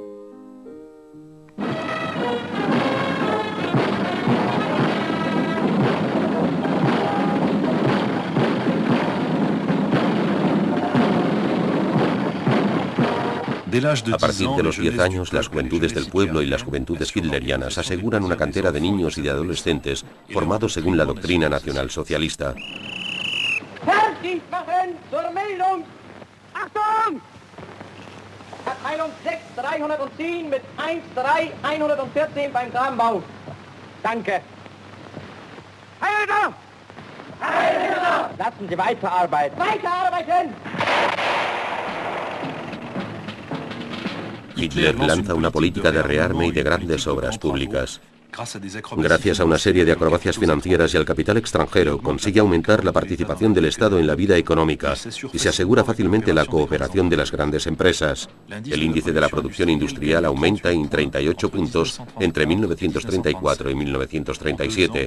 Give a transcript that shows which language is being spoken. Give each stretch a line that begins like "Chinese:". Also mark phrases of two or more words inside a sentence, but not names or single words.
Spanish: A partir de los 10 años, las juventudes del pueblo y las juventudes hitlerianas aseguran una cantera de niños y de adolescentes formados según la doctrina nacionalsocialista.
German: Abteilung 6, 310 mit 1-3-114 beim Kranbau. Danke. Heil! Heil! Lassen Sie weiterarbeiten. Weiterarbeiten!
Spanish: Hitler lanza una política de rearme y de grandes obras públicas. Gracias a una serie de acrobacias financieras y al capital extranjero, consigue aumentar la participación del Estado en la vida económica y se asegura fácilmente la cooperación de las grandes empresas. El índice de la producción industrial aumenta en 38 puntos entre 1934 y 1937.